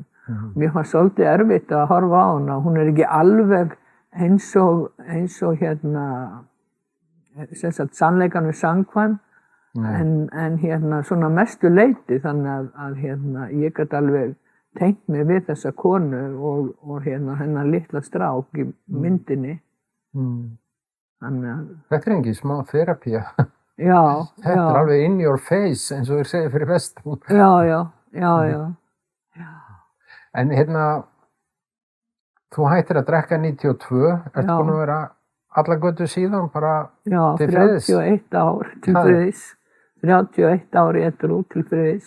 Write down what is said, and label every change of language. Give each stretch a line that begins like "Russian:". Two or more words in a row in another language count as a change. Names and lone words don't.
Icelandic: Mér fannst svolítið erfitt að horfa á hana. Hún ekki alveg eins og sem sagt sannleikanum samkvæm en svona mestu leyti þannig að ég gat alveg tengt mig við þessa konu og hennar litla strák í myndinni. Þetta engin smá terapía. Já. Þetta alveg
English: in your face
Icelandic: eins og þeir segja fyrir vestum. Já. En þú hættir að drekka 92, ertu búin að vera alla götu síðan bara til friðis? Já, 31 ár til friðis. 31 ár edrú til friðis.